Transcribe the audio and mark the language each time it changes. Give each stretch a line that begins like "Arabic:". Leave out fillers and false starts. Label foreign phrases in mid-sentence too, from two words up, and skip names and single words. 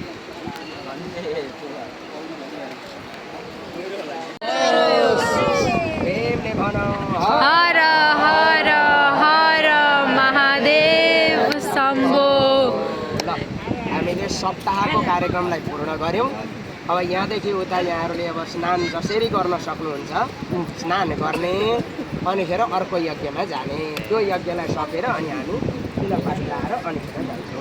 Nepali: प्रेमले भनौँ हर हर हर महादेव शम्भो। ल हामीले सप्ताहको कार्यक्रमलाई पूर्ण गऱ्यौँ। अब यहाँदेखि उता यहाँहरूले अब स्नान जसरी गर्न सक्नुहुन्छ स्नान गर्ने, अनिखेर अर्को यज्ञमा जाने। त्यो यज्ञलाई सकेर अनि हामी तिलपात लाएर अनिखेर जान्छौँ।